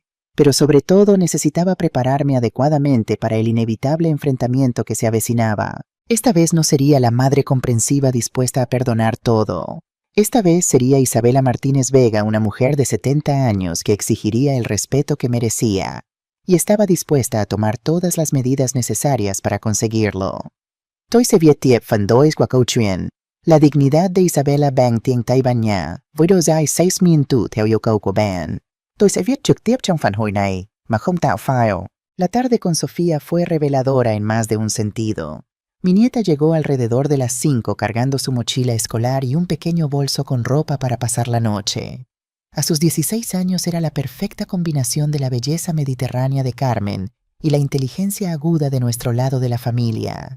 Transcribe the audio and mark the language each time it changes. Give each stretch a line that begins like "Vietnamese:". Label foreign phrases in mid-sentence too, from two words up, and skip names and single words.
Spanish: Pero sobre todo necesitaba prepararme adecuadamente para el inevitable enfrentamiento que se avecinaba. Esta vez no sería la madre comprensiva dispuesta a perdonar todo. Esta vez sería Isabela Martínez Vega, una mujer de 70 años que exigiría el respeto que merecía, y estaba dispuesta a tomar todas las medidas necesarias para conseguirlo.
Vietnamese: Tôi sẽ viết tiếp phần đôi qua câu chuyện La dignidad de Isabela bằng tiếng Tây Ban Nha, với độ dài 6 minutos theo yêu cầu của bạn. Tôi sẽ viết trực tiếp trong phản hồi này, mà không tạo file.
Spanish: La tarde con Sofía fue reveladora en más de un sentido. Mi nieta llegó alrededor de las 5 cargando su mochila escolar y un pequeño bolso con ropa para pasar la noche. A sus 16 años era la perfecta combinación de la belleza mediterránea de Carmen y la inteligencia aguda de nuestro lado de la familia.